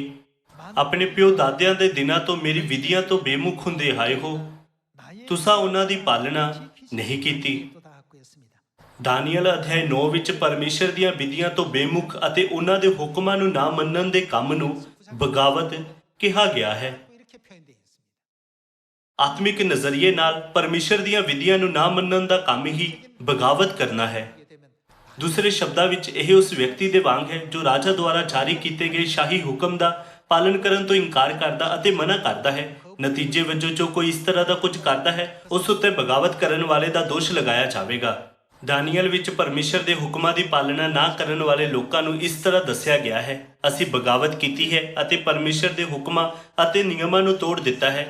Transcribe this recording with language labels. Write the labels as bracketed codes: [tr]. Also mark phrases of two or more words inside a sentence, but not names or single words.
[pa] ਆਪਣੇ ਪਿਓ ਦਾਦਿਆਂ ਦੇ ਦਿਨਾਂ ਤੋਂ ਮੇਰੀ ਵਿਧੀਆਂ ਤੋਂ ਬੇਮੁਖ ਹੁੰਦੇ ਆਏ ਹੋ, ਤੁਸਾਂ ਉਹਨਾਂ ਦੀ ਪਾਲਣਾ ਨਹੀਂ ਕੀਤੀ। ਦਾਨੀਏਲ ਅਧਿਆਇ 9 ਵਿੱਚ ਪਰਮੇਸ਼ਰ ਦੀਆਂ ਵਿਧੀਆਂ ਤੋਂ ਬੇਮੁਖ ਅਤੇ ਉਹਨਾਂ ਦੇ ਹੁਕਮਾਂ ਨੂੰ ਨਾ ਮੰਨਣ ਦੇ ਕੰਮ ਨੂੰ ਬਗਾਵਤ ਕਿਹਾ ਗਿਆ ਹੈ। [ko] 이렇게 표현되어 있습니다. [pa] ਆਤਮਿਕ ਨਜ਼ਰੀਏ ਨਾਲ ਪਰਮੇਸ਼ਰ ਦੀਆਂ ਵਿਧੀਆਂ ਨੂੰ ਨਾ ਮੰਨਣ ਦਾ ਕੰਮ ਹੀ ਬਗਾਵਤ ਕਰਨਾ ਹੈ। [ko] 하게 되면 [pa] ਦੂਸਰੇ ਸ਼ਬਦਾਂ ਵਿੱਚ ਇਹ ਉਸ ਵਿਅਕਤੀ ਦੇ ਵਾਂਗ ਹੈ ਜੋ ਰਾਜਾ ਦੁਆਰਾ ਜਾਰੀ ਕੀਤੇ ਗਏ ਸ਼ਾਹੀ ਹੁਕਮ ਦਾ ਪਾਲਣ ਕਰਨ ਤੋਂ ਇਨਕਾਰ ਕਰਦਾ ਅਤੇ ਮਨਾ ਕਰਦਾ ਹੈ। ਨਤੀਜੇ ਵਜੋਂ ਜੋ ਕੋਈ ਇਸ ਤਰ੍ਹਾਂ ਦਾ ਕੁਝ ਕਰਦਾ ਹੈ ਉਸ ਉੱਤੇ ਬਗਾਵਤ ਕਰਨ ਵਾਲੇ ਦਾ ਦੋਸ਼ ਲਗਾਇਆ ਜਾਵੇਗਾ। ਦਾਨੀਏਲ ਵਿੱਚ ਪਰਮੇਸ਼ਰ ਦੇ ਹੁਕਮਾਂ ਦੀ ਪਾਲਣਾ ਨਾ ਕਰਨ ਵਾਲੇ ਲੋਕਾਂ ਨੂੰ ਇਸ ਤਰ੍ਹਾਂ ਦੱਸਿਆ ਗਿਆ ਹੈ, ਅਸੀਂ ਬਗਾਵਤ ਕੀਤੀ ਹੈ ਅਤੇ ਪਰਮੇਸ਼ਰ ਦੇ ਹੁਕਮਾਂ ਅਤੇ ਨਿਯਮਾਂ ਨੂੰ ਤੋੜ ਦਿੱਤਾ ਹੈ।